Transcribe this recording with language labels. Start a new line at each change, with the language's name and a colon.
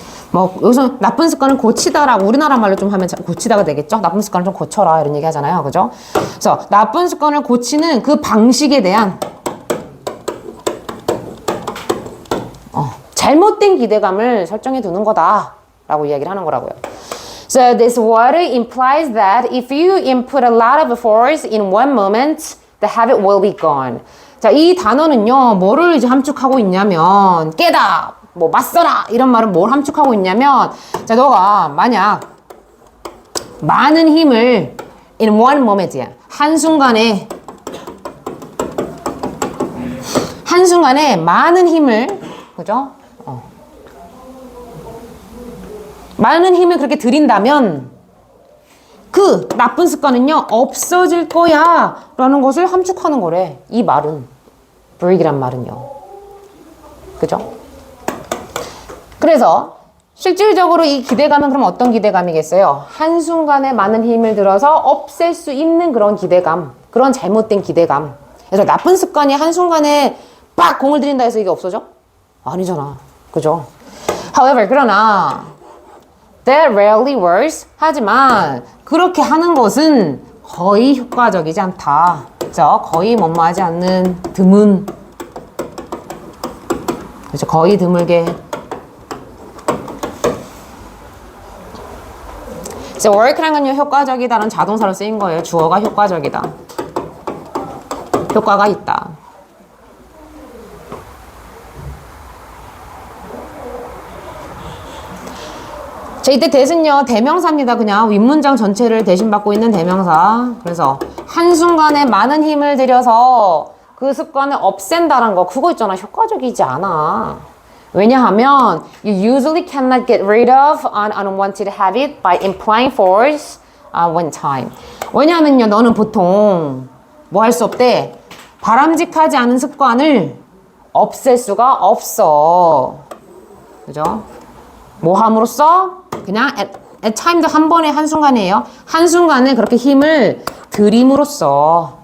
Korean: 뭐 여기서 나쁜 습관을 고치다라고 우리나라 말로 좀 하면 고치다가 되겠죠? 나쁜 습관을 좀 고쳐라 이런 얘기 하잖아요. 그죠? 그래서 나쁜 습관을 고치는 그 방식에 대한 잘못된 기대감을 설정해 두는 거다라고 이야기를 하는 거라고요.
English: So this word implies that if you input a lot of force in one moment, the habit will be gone.
Korean: 자, 이 단어는요, 뭐를 이제 함축하고 있냐면, 깨다, 뭐, 맞서라, 이런 말은 뭘 함축하고 있냐면, 자, 너가 만약 많은 힘을
English: in one moment
Korean: 이야. 한순간에 많은 힘을, 그죠? 많은 힘을 그렇게 들인다면 그 나쁜 습관은요 없어질 거야 라는 것을 함축하는 거래. 이 말은 break이란 말은요. 그죠? 그래서 실질적으로 이 기대감은 그럼 어떤 기대감이겠어요? 한순간에 많은 힘을 들어서 없앨 수 있는 그런 기대감, 그런 잘못된 기대감. 그래서 나쁜 습관이 한순간에 빡 공을 들인다 해서 이게 없어져? 아니잖아. 그죠?
English: However,
Korean: 그러나
English: that rarely works.
Korean: 하지만 그렇게 하는 것은 거의 효과적이지 않다. 그죠? 거의 뭐뭐하지 않는 드문. 그죠? 거의 드물게. 이제 work라는 건요 효과적이다라는 자동사로 쓰인 거예요. 주어가 효과적이다. 효과가 있다. 자, 이때 that은요 대명사입니다. 그냥 윗문장 전체를 대신받고 있는 대명사. 그래서 한순간에 많은 힘을 들여서 그 습관을 없앤다는 거 그거 있잖아. 효과적이지 않아. 왜냐하면
English: you usually cannot get rid of an unwanted habit by applying force one time.
Korean: 왜냐하면요 너는 보통 뭐 할 수 없대. 바람직하지 않은 습관을 없앨 수가 없어. 그죠? 뭐 함으로써? 그냥
English: at time
Korean: 도 한 번에 한순간이에요. 한순간에 그렇게 힘을 들임으로써.